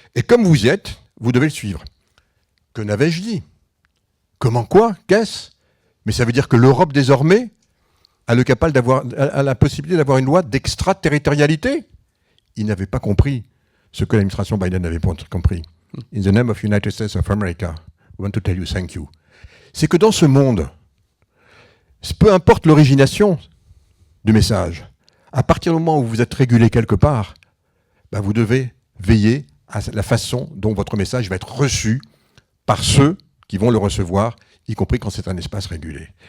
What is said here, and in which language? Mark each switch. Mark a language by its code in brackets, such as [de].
[fr] Et comme vous y êtes, vous devez le suivre. Que n'avais-je dit? Comment quoi? Qu'est-ce? Mais ça veut dire que l'Europe, désormais, a la possibilité d'avoir une loi d'extraterritorialité. Ils n'avaient pas compris ce que l'administration Biden n'avait pas compris. [en] In the name of United States of America, we want to tell you thank you. [fr] C'est que dans ce monde, peu importe l'origination du message, à partir du moment où vous êtes régulé quelque part, vous devez veiller à la façon dont votre message va être reçu par ceux qui vont le recevoir, y compris quand c'est un espace régulé.